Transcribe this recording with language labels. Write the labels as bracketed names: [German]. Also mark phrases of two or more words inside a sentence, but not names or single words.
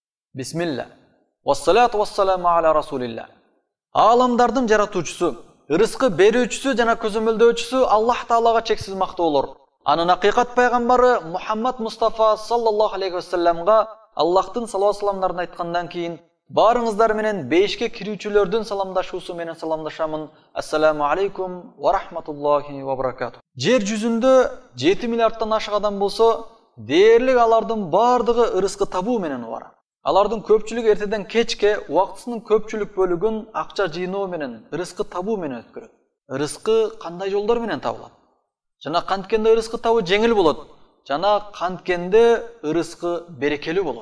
[Kyrgyz] Бисмилла. [Arabic] والصلاة والسلام على رسول الله. [Kyrgyz] Аламдардын жаратуучусу, ырыскы берүүчүсү жана көзөмөлдөөчүсү Аллах Таалага чексиз мактоолор. Анын акыйкат пайгамбары Мухаммад Мустафа [Arabic] صلى الله عليه وسلم [Kyrgyz] Аллахтын салават саламдарын айткандан кийин барыңыздар менен бейишке кирүүчүлөрдүн саламдашуусу менен саламдашамын. [Arabic] السلام عليكم ورحمة الله وبركاته. [Kyrgyz] Жер жүзүндө 7 миллиарддан ашык адам болсо, дээрлик алардын бардыгы ырыскы табуу менен убара. Алардын көпчүлүгү эртеден кечке убактысынын көпчүлүк бөлүгүн акча жыйноо менен, ырыскы табуу менен өткөрөт. Ырыскы кандай жолдор менен табылат? Жана канткенде ырыскы табуу жеңил болот, жана канткенде ырыскы берекелүү болот.